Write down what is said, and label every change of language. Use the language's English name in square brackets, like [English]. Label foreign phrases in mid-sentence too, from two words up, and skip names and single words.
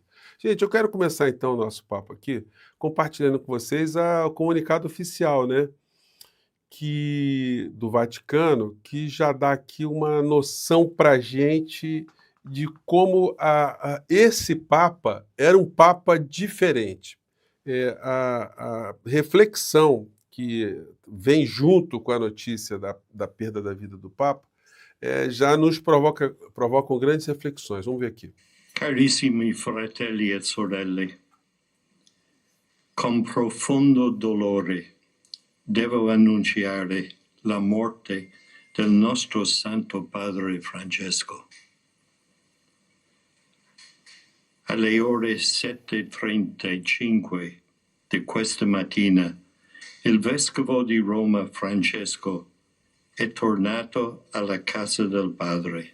[Portuguese] Gente, eu quero começar então o nosso papo aqui compartilhando com vocês o comunicado oficial, né, do Vaticano, que já dá aqui uma noção para a gente de como esse Papa era um Papa diferente. A reflexão que vem junto com a notícia da perda da vida do Papa já nos provocam grandes reflexões. Vamos ver aqui. [Italian] Carissimi fratelli e sorelle, con profondo dolore devo annunciare la morte del nostro Santo Padre Francesco. Alle ore 7:35 di questa mattina, il Vescovo di Roma Francesco è tornato alla casa del Padre.